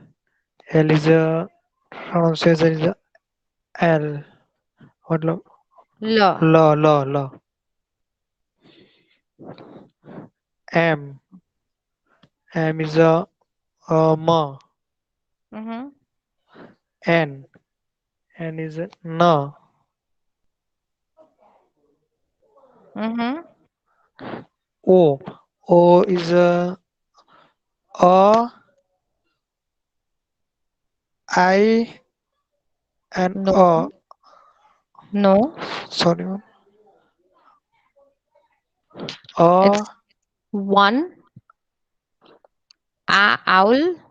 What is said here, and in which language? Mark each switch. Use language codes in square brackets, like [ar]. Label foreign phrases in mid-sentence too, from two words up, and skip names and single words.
[en] L is a pronunciation is a L. What lo? L. Law. M. M is a ma. Mm-hmm. N. N is a na. Mm-hmm. O. O is a I and No. a. No. Sorry, ma'am. It's A one. Owl.